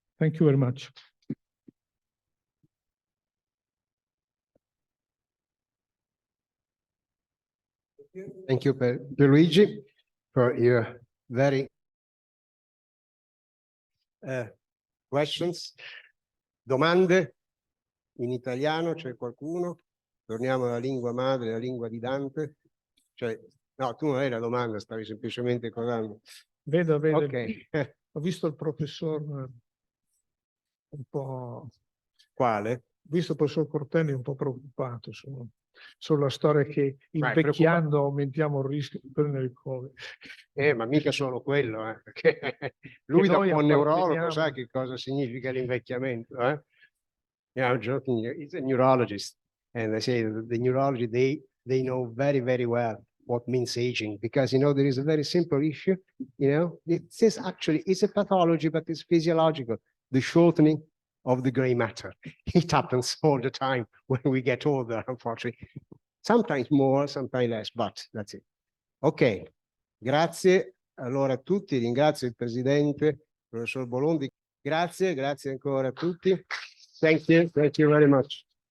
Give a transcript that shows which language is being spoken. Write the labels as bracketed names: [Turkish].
[English] Thank you very much. Thank you, Pierluigi, for your very questions. [Italian] Domande in italiano, c'è qualcuno? Torniamo alla lingua madre, la lingua di Dante. Cioè, no, tu non hai la domanda, stavi semplicemente parlando. Vedo. Ok. Ho visto il professor un po'... Quale? Ho visto il professor Cortelli un po' preoccupato sulla storia che invecchiando aumentiamo il rischio di prendere il Covid. Ma mica solo quello, perché lui da buon neurologo sa che cosa significa l'invecchiamento. [English] Yeah, I'm joking. He's a neurologist, and they say the neurology they know very, very well what means aging, because there is a very simple issue. It's actually a pathology, but it's physiological. The shortening of the gray matter. It happens all the time when we get older, unfortunately. Sometimes more, sometimes less, but that's it. [Italian] Ok, grazie allora a tutti, ringrazio il Presidente, professor Bolondi. Grazie ancora a tutti. [English] Thank you very much.